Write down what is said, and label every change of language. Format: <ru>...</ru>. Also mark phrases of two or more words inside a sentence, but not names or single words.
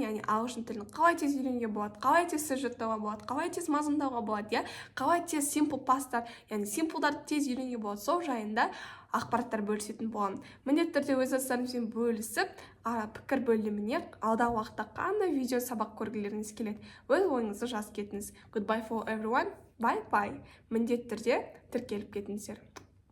<kk>Яғни ағылшын тілін қалай тез үйренуге болады, қалай тез сөз жаттауға болады, қалай тез мазмұндауға болады, қалай тез</kk> <en>simple pasстар,</en> <kk>яғни simple-дарды тез үйренуге болады. Сол жайында ақпараттар бөлісетін боламын. Міндетті түрде өз достарыңызбен бөлісіп, пікір бөліміне алдағы уақытта қандай видео сабақ көргілеріңіз келеді, өз ойыңызды жазып кетіңіз.</kk> <en>Goodbye for everyone. Bye bye.</en> <kk>Міндетті түрде тіркеліп кетіңіздер.</kk>